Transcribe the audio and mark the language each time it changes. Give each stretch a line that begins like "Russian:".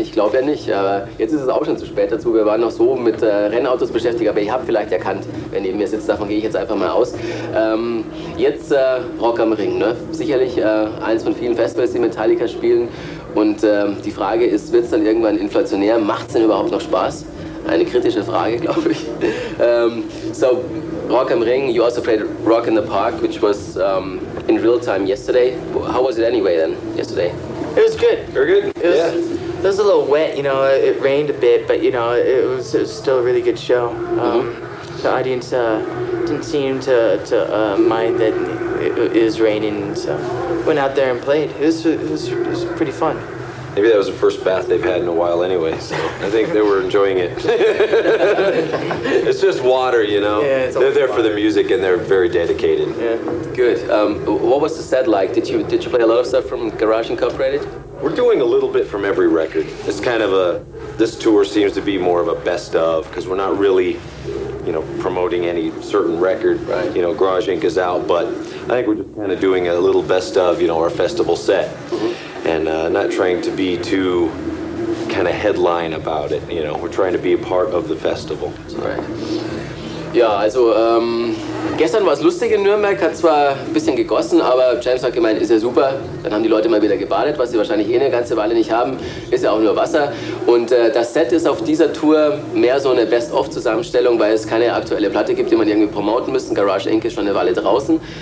German: Ich glaube ja nicht, aber jetzt ist es auch schon zu spät dazu. Wir waren noch so mit Rennautos beschäftigt, aber ihr habt vielleicht erkannt, wer neben mir sitzt, davon gehe ich jetzt einfach mal aus. Jetzt Rock am Ring, ne? Sicherlich eins von vielen Festivals, die Metallica spielen. Und die Frage ist, wird es dann irgendwann inflationär? Macht es denn überhaupt noch Spaß? Eine kritische Frage, glaube ich.
English: So, Rock am Ring, you also played Rock in the Park, which was in real time yesterday. How was it anyway then, yesterday? It was good. Very good. It was a little wet, you know, it rained a bit, but, you know, it was still a really good show. The audience didn't seem to mind that it was raining, so went out there and played. It was pretty fun. Maybe that was the first bath they've had in a while anyway, so I think they were enjoying it. It's just water, you know. Yeah, they're there for the music and they're very dedicated. Yeah. Good. What was the set like? Did you play a lot of stuff from Garage Incorporated? We're doing a little bit from every record. It's kind of this tour seems to be more of a best of, because we're not really, you know, promoting any certain record. Right. You know, Garage Inc. is out, but I think we're just kind of doing a little best of, you know, our festival set. And not trying to be too kind of headline about it, you know. We're trying to be a part of the festival. Right.
German: Ja, also gestern war es lustig in Nürnberg, hat zwar ein bisschen gegossen, aber James hat gemeint, ist ja super. Dann haben die Leute mal wieder gebadet, was sie wahrscheinlich eine ganze Weile nicht haben. Ist ja auch nur Wasser. Und das Set ist auf dieser Tour mehr so eine Best-of-Zusammenstellung, weil es keine aktuelle Platte gibt, die man irgendwie promoten müsste. Garage Inc. ist schon eine Weile draußen.